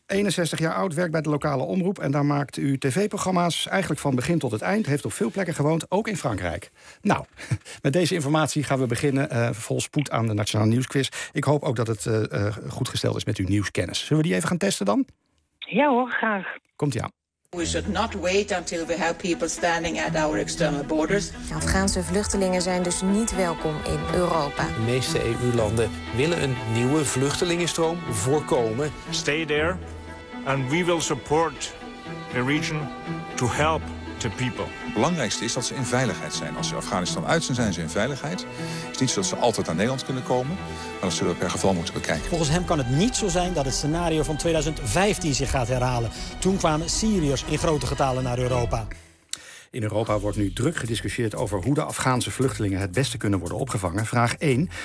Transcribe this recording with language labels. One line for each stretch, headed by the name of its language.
Dutch: 61 jaar oud, werkt bij de lokale omroep. En daar maakt u tv-programma's eigenlijk van begin tot het eind. Heeft op veel plekken gewoond, ook in Frankrijk. Nou, met deze informatie gaan we beginnen. Vol spoed aan de Nationale Nieuwsquiz. Ik hoop ook dat het goed gesteld is met uw nieuwskennis. Zullen we die even gaan testen dan? Ja hoor, graag. Komt-ie aan.
English: We should not wait until we have people standing at our external borders.
Dutch: Afghaanse vluchtelingen zijn dus niet welkom in Europa. De meeste EU-landen willen een nieuwe vluchtelingenstroom voorkomen.
English: Stay there and we will support the region to help the people.
Dutch: Het belangrijkste is dat ze in veiligheid zijn. Als ze Afghanistan uit zijn, zijn ze in veiligheid. Het is niet zo dat ze altijd naar Nederland kunnen komen, maar dat zullen we per geval moeten bekijken. Volgens hem kan het niet zo zijn dat het scenario van 2015 zich gaat herhalen. Toen kwamen Syriërs in grote getalen naar Europa. In Europa wordt nu druk gediscussieerd over hoe de Afghaanse vluchtelingen het beste kunnen worden opgevangen. Vraag 1.